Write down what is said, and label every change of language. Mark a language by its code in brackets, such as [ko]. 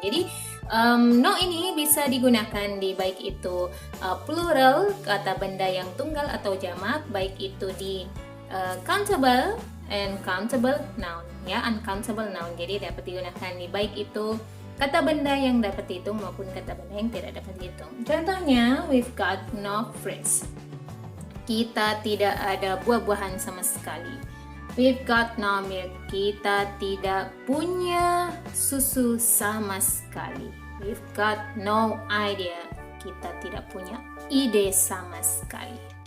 [id] Jadi no ini bisa digunakan di baik itu plural, kata benda yang tunggal atau jamak, baik itu di countable and countable noun ya, uncountable noun. Jadi dapat digunakan di baik itu kata benda yang dapat dihitung maupun kata benda yang tidak dapat dihitung. [en] Contohnya, we've got no fruits. [id] Kita tidak ada buah-buahan sama sekali. [en] We've got no milk. [id] Kita tidak punya susu sama sekali. [en] We've got no idea. [id] Kita tidak punya ide sama sekali.